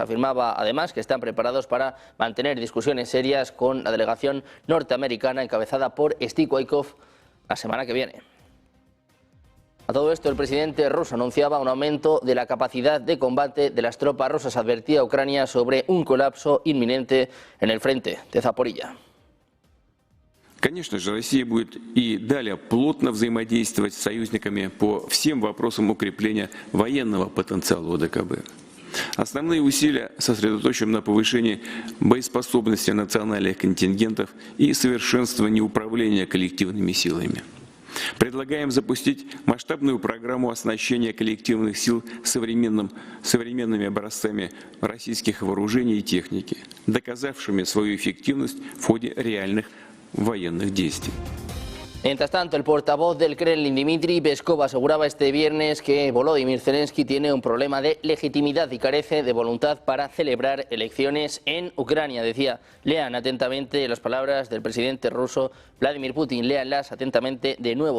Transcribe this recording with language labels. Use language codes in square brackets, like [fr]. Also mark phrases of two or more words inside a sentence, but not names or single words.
[es] Afirmaba además que están preparados para mantener discusiones serias con la delegación norteamericana encabezada por Steve Witkoff la semana que viene. A todo esto, el presidente ruso anunciaba un aumento de la capacidad de combate de las tropas rusas. Advertía a Ucrania sobre un colapso inminente en el frente de Zaporilla. [ru] Конечно же, Россия будет и далее плотно взаимодействовать с союзниками по всем вопросам укрепления военного потенциала ОДКБ. Основные усилия сосредоточим на повышении боеспособности национальных контингентов и совершенствовании управления коллективными силами. Предлагаем запустить масштабную программу оснащения коллективных сил современными образцами российских вооружений и техники, доказавшими свою эффективность в ходе реальных военных действий. [es] Mientras tanto, el portavoz del Kremlin, Dmitry Peskov, aseguraba este viernes que Volodymyr Zelensky tiene un problema de legitimidad y carece de voluntad para celebrar elecciones en Ucrania. Decía, lean atentamente las palabras del presidente ruso Vladimir Putin, léanlas atentamente de nuevo.